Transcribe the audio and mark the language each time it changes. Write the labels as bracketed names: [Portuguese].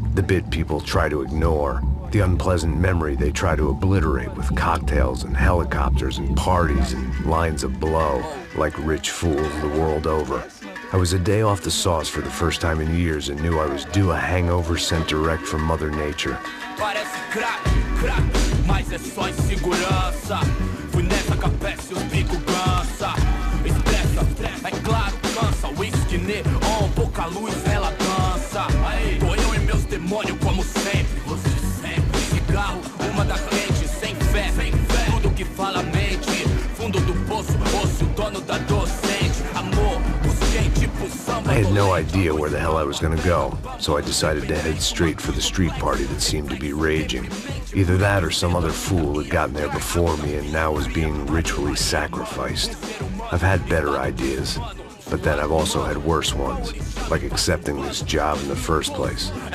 [English] The bit people try to ignore. The unpleasant memory they try to obliterate with cocktails and helicopters and parties and lines of blow, like rich fools the world over. I was a day off the sauce for the first time in years and knew I was due a hangover sent direct from Mother Nature. [Portuguese] Parece crack, mas é só insegurança. Fui nessa capécia, os bico cansa. Estressa, é claro, cansa. Whisky, neon, pouca luz, ela dança. Tô eu e meus demônios como sempre. Você sempre. Cigarro, uma da frente, sem fé. Tudo que fala mente. Fundo do poço, osso, dono da docente. Amor, busquei tipo samba. [English] I had no idea where the hell I was gonna go, so I decided to head straight for the street party that seemed to be raging. Either that or some other fool had gotten there before me and now was being ritually sacrificed. I've had better ideas, but then I've also had worse ones, like accepting this job in the first place.